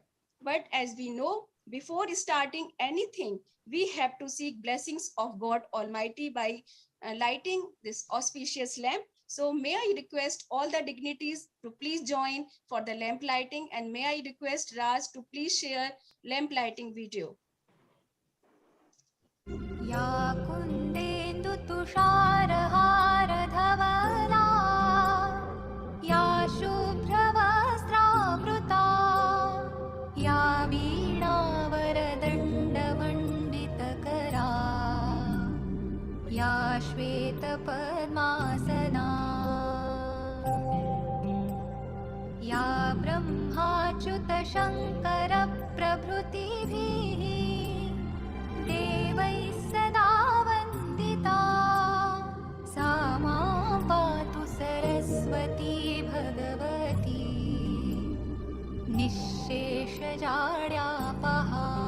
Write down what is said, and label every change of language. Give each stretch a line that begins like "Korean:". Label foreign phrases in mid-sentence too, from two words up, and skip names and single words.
English: But as we know, before starting anything, we have to seek blessings of God Almighty by lighting this auspicious lamp. So may I request all the dignitaries to please join for the lamp lighting, and may I request Raj to please share lamp lighting video.
Sanskrit: या कुन्देन्दु तुषारहार धवला, या शुभ्र वस्त्रावृता, या वीणा वरदण्ड मण्डितकरा, या श्वेत पद्मासना, या ब्रह्माच्युत शंकर प्रभृतिभिः देवैः सदा वन्दिता, सा मां पातु सरस्वती भगवती निःशेषजाड्यापहा.